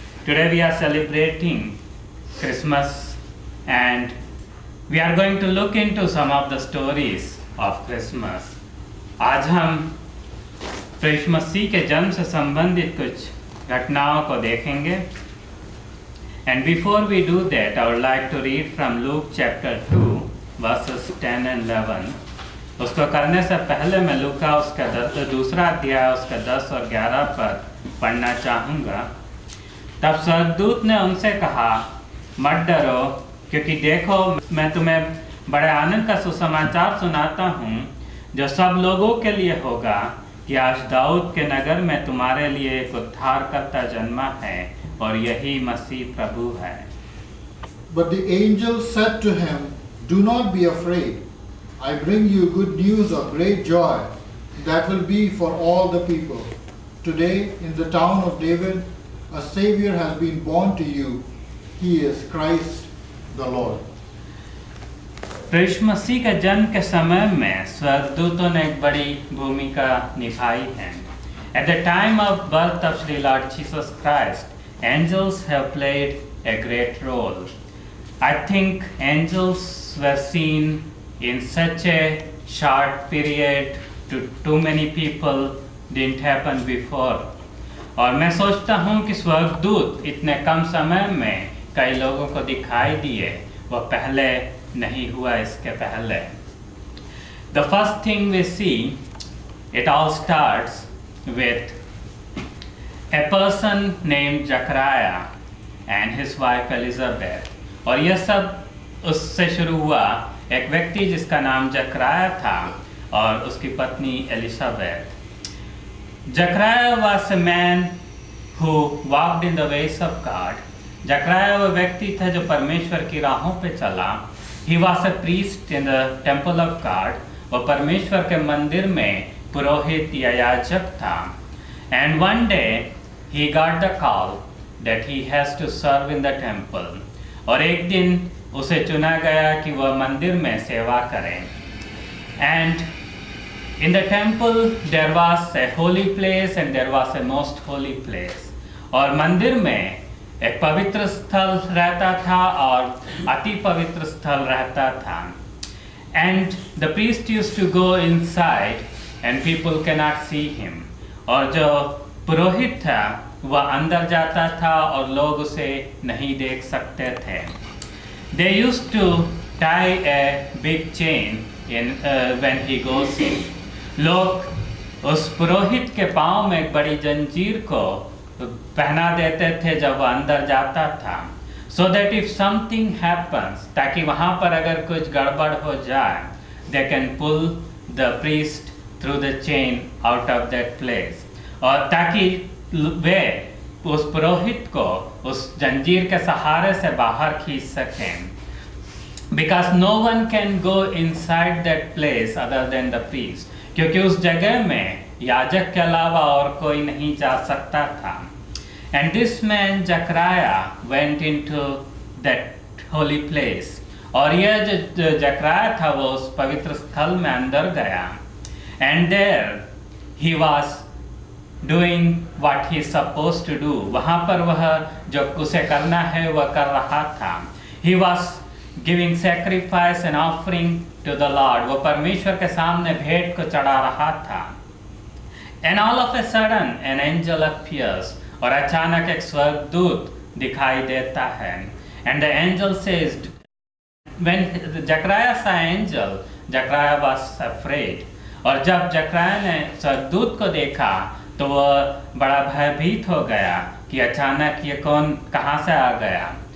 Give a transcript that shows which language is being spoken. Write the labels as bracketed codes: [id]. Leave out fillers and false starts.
[en] Today we are celebrating Christmas and we are going to look into some of the stories of Christmas. [hi] आज हम प्रभु मसीह के जन्म से संबंधित कुछ घटनाओं को देखेंगे। [en] And before we do that, I would like to read from Luke chapter 2, verses 10 and 11. [hi] उसको करने से पहले मैं लूका उसका दूसरा अध्याय उसका 10 और 11 पर पढ़ना चाहूँगा। तब स्वर्गदूत ने उनसे कहा, मत डरो, क्योंकि देखो मैं तुम्हें बड़े आनंद का सुसमाचार सुनाता हूँ, जो सब लोगों के लिए होगा कि आज दाऊद के नगर में तुम्हारे लिए एक उद्धारकर्ता जन्मा है और यही मसीह प्रभु है। [en] But the angel said to him, Do not be afraid. I bring you good news of great joy that will be for all the people. Today in the town of David a Savior has been born to you. He is Christ the Lord. [hi] प्रभु मसीह के जन्म के समय में स्वर्गदूतों ने एक बड़ी भूमिका निभाई है। [en] At the time of birth of Sri Lord Jesus Christ, angels have played a great role. I think angels were seen in such a short period to too many people didn't happen before. [hi] और मैं सोचता हूँ कि स्वर्गदूत इतने कम समय में कई लोगों को दिखाई दिए, वो पहले नहीं हुआ इसके पहले। [en] The first thing we see, it all starts with a person named Zachariah and his wife Elizabeth. [hi] और यह सब उससे शुरू हुआ, एक व्यक्ति जिसका नाम जकराया था और उसकी पत्नी Elizabeth. [en] Zachariah was a man who walked in the ways of God. [hi] जकराया वो व्यक्ति था जो परमेश्वर की राहों पे चला। [en] He was a priest in the temple of God. [hi] वो परमेश्वर के मंदिर में पुरोहित या याजक था। [en] And one day he got the call that he has to serve in the temple. [hi] और एक दिन उसे चुना गया कि वह मंदिर में सेवा करे। [en] And in the temple there was a holy place and there was a most holy place. [hi] और मंदिर में एक पवित्र स्थल रहता था और अति पवित्र स्थल रहता था। [en] And the priest used to go inside and people cannot see him. [hi] और जो पुरोहित था वह अंदर जाता था और लोग उसे नहीं देख सकते थे। [en] They used to tie a big chain in when he goes in. [hi] लोग उस पुरोहित के पाँव में एक बड़ी जंजीर को पहना देते थे जब वह अंदर जाता था, [en] so that if something happens, [hi] ताकि वहाँ पर अगर कुछ गड़बड़ हो जाए, [en] they can pull the priest through the chain out of that place. [hi] और ताकि वे उस पुरोहित को उस जंजीर के सहारे से बाहर खींच सकें। [en] Because no one can go inside that place other than the priest. [hi] क्योंकि उस जगह में याजक के अलावा और कोई नहीं जा सकता था। [en] And this man Zachariah went into that holy place. [hi] और यह जो जकराया था वो उस पवित्र स्थल में अंदर गया। [en] And there he was doing what he is supposed to do. [hi] वहाँ पर वह जो उसे करना है वह कर रहा था। [en] He was giving sacrifice and offering to the Lord. [hi] वो परमेश्वर के सामने भेंट को चढ़ा रहा था। [en] And all of a sudden an angel appears. [hi] और अचानक एक स्वर्गदूत दिखाई देता है। [en] And the angel says, when Zachariah saw angel, Zachariah was afraid. [hi] और जब जकराया ने स्वर्गदूत को देखा तो वह बड़ा भयभीत हो गया कि अचानक ये कौन कहाँ से आ गया।